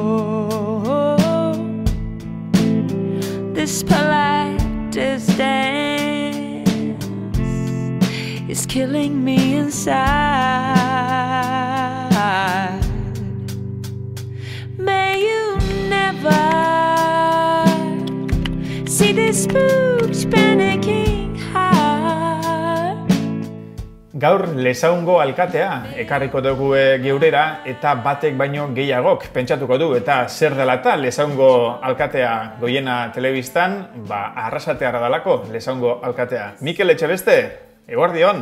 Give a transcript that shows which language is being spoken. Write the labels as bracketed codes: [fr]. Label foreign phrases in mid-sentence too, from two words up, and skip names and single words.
[en] This polite distance is killing me inside. May you never see this spooked, panicking heart. [eu] Gaur Lesaungo alkatea ekarriko dugu geurera eta batek baino gehiagok pentsatuko du eta zer dela eta Lesaungo alkatea Goiena telebistan, arrasatearra dalako Lesaungo alkatea. Mikel Etxebeste, eguerdion.